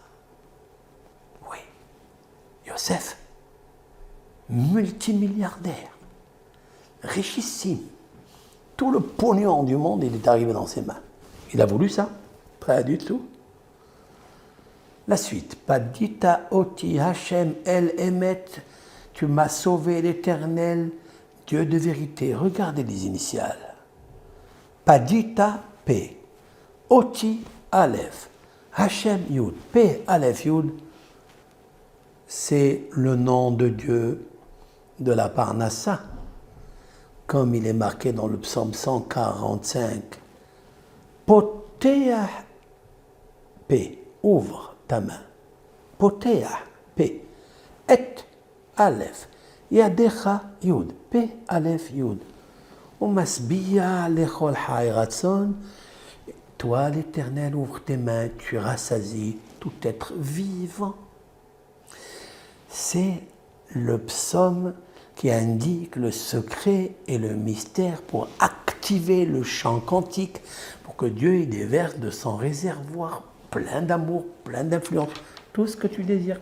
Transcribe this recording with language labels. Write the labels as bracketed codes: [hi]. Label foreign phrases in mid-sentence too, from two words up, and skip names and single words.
[fr] Oui, Yosef, multimilliardaire, richissime, tout le pognon du monde, il est arrivé dans ses mains. Il a voulu ça? Pas du tout. La suite. [he] פדית אותי השם אל אמת, [fr] tu m'as sauvé l'Éternel, Dieu de vérité. Regardez les initiales. Padita P. Oti Aleph. Hashem Yud. P Aleph Yud. C'est le nom de Dieu de la Parnassa, comme il est marqué dans le psaume 145. Poteah P. Ouvre ta main. Poteah P. Et Aleph. Yadecha Yud. P Aleph Yud. [he] ומשביע לכל חי רצון. [fr] Toi, l'Éternel, ouvre tes mains, tu rassasies tout être vivant. C'est le psaume qui indique le secret et le mystère pour activer le champ quantique, pour que Dieu y déverse de son réservoir plein d'amour, plein d'influence, tout ce que tu désires.